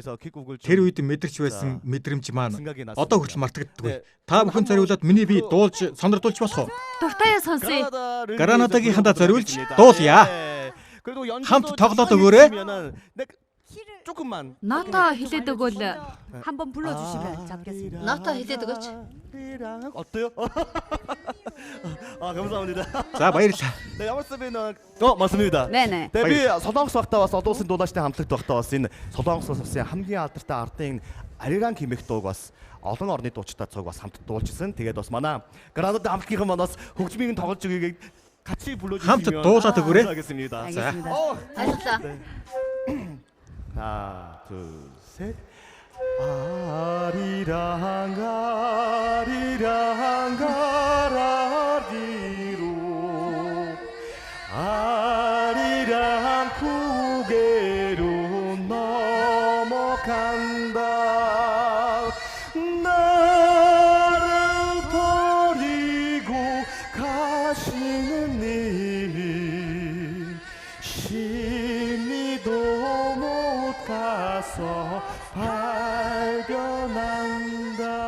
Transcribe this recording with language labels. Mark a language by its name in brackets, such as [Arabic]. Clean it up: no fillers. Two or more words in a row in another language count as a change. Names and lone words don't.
[Mongolian] Тэр үед мэдэрч байсан мэдрэмж маань одоо хүртэл мартагддаггүй. Та бүхэн зориулаад миний бие дуулж сонирдуулж болох уу? Дуртайа сонсъё. Гранадагийнхандаа зориулж дуулъя. Хамт тоглоод өгөөрэй. [Korean] 조금만. [Mongolian] нота хэлээд өгвөл [Korean] 한번 불러주시면 잡겠습니다. [Mongolian] нота хэлээд өгөөч. [Korean] 어때요? 아 감사합니다. [Mongolian] За баярлалаа. [Korean] 네, ямарсабын 맞습니다. 네네. 네, [Mongolian] би Солонгос багтаа бас одоо улсын дуулаачдын хамтлагт багтаа бас энэ Солонгосоос авсан хамгийн алдартай ардын Ариран хэмээх дууг бас олон орны дуучтай цог бас хамт дуулжсэн. Тэгээд бас манай Гранадад хамтлагийн манаас хөгжмийг тоглож өгье [Korean] 같이 불러주시면 [Mongolian] хамт дуулаад өгөөрэй. [Korean] 하겠습니다. 알겠습니다. [Mongolian] Баярлалаа. [Korean] 하나, 둘, 셋. 아리랑 아리랑 가라리로 아리랑 고개로 넘어간다 나를 버리고 가시는 님이 심리도 못 가서 발견한다.